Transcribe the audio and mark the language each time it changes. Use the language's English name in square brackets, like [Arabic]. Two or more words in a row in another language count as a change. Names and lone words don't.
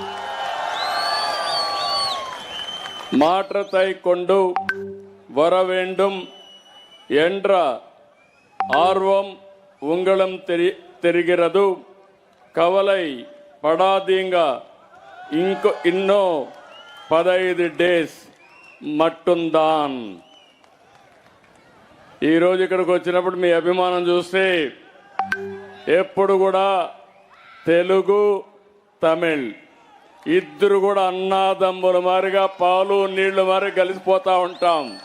[Tamil] மாற்றத்தை கொண்டு வர வேண்டும் என்ற ஆர்வம் உங்களும் தெரிகிறது. கவலை படாதீங்க, இன்னும் 15 டேஸ் மட்டுந்தான். [Telugu] ఈరోజు ఇక్కడికి వచ్చినప్పుడు మీ అభిమానం చూస్తే ఎప్పుడు కూడా తెలుగు తమిళ్ ఇద్దరు కూడా అన్నాదమ్ముల మారిగా పాలు నీళ్లు మారి కలిసిపోతా ఉంటాం.